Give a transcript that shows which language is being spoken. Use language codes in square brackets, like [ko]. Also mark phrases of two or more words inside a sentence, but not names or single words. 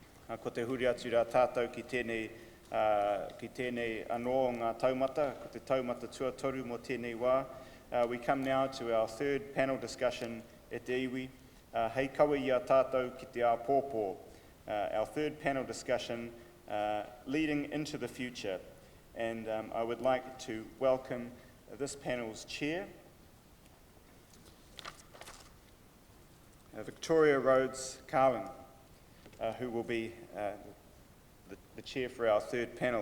[mi] Ko te huri atu rā tātou ki tēnei anō ngā taumata, ko te taumata tuatoru mo tēnei wā. [en] We come now to our third panel discussion at Dewy. [mi] Hei kawe I a tātou ki te āpōpō. [en] Our third panel discussion, leading into the future. And I would like to welcome this panel's chair, Victoria Rhodes-Carlin, who will be the chair for our third panel.